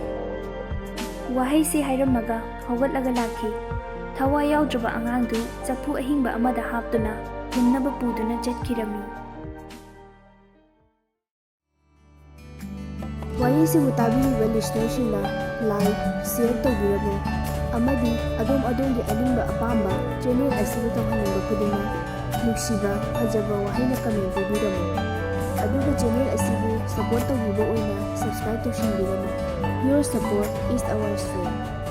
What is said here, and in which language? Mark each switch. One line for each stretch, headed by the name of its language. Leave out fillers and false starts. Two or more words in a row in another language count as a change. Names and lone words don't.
Manipuri: Wahai se hairamaga hawatlaga lakhi. Thawa yaudraba angang du chapu ahingba amada haptuna himnaba puduna chatkirami. Wari si tabiriba listeners-singna
English: like, share
Manipuri: tawbiramu amadi adom-adom gi alimba apamba channel asida tawhaningba khudinga nugsiba fajaba wahayna comment tawbiramu aduga channel asibu support tawbiba oina subscribe tawshinbiramu.
English: Your support is our strength.